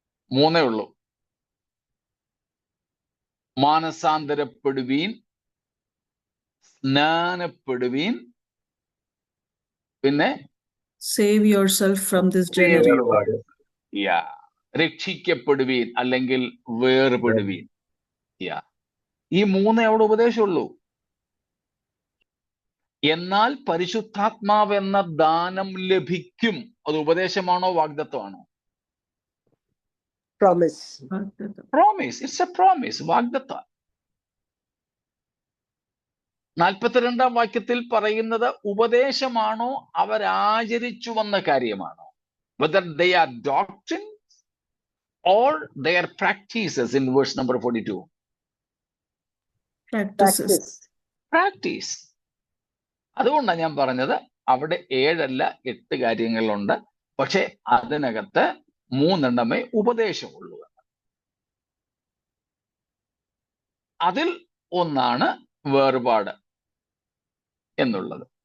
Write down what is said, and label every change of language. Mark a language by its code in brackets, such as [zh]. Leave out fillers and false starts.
[ml] മൂന്നേ ഉള്ളൂ. മാനസാന്തരപ്പെടുവീൻ, സ്നാനപ്പെടുവീൻ, പിന്നെ [en] Save yourself from this generation. [ml] രക്ഷിക്കപ്പെടുവീൻ അല്ലെങ്കിൽ വേർപെടുവീൻ. ഈ 3 അവിടെ ഉപദേശമുള്ളൂ. എന്നാൽ പരിശുദ്ധാത്മാവ് എന്ന ദാനം ലഭിക്കും. അത് ഉപദേശമാണോ വാഗ്ദത്തമാണോ? [en] Promise. It's a promise, വാഗ്ദത്തം. [ml] 42-ാം വാക്യത്തിൽ പറയുന്നത് ഉപദേശമാണോ, അവരാചരിച്ചു വന്ന കാര്യമാണോ? [en] Whether they are doctrine or their practices in verse number 42. Practice. [ml] അതുകൊണ്ടാണ് ഞാൻ പറഞ്ഞത് അവിടെ 7 അല്ല 8 കാര്യങ്ങളുണ്ട്. പക്ഷെ അതിനകത്ത് 3 എണ്ണമേ ഉപദേശമുള്ളൂ. അതിൽ ഒന്നാണ് വേർപാട് എന്നുള്ളത്.